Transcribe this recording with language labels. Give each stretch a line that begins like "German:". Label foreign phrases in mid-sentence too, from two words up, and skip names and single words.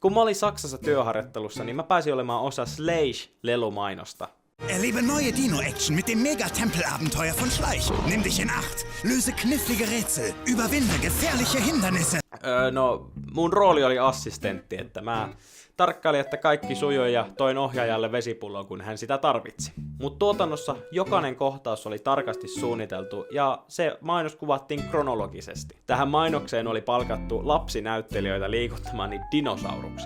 Finnish: Kun mä olin Saksassa työharjoittelussa, niin mä pääsin olemaan osa Slash-lelumainosta.
German: Erlebe neue Dino-Action mit dem Mega-Tempel-Abenteuer von Schleich. Nimm dich in Acht, löse knifflige Rätsel, überwinde gefährliche Hindernisse.
Finnish: No, mun rooli oli assistentti, että mä tarkkailin, että kaikki sujui ja toin ohjaajalle vesipullon, kun hän sitä tarvitsi. Mutta tuotannossa jokainen kohtaus oli tarkasti suunniteltu ja se mainos kuvattiin kronologisesti. Tähän mainokseen oli palkattu lapsinäyttelijöitä liikuttamaan niitä dinosauruksia.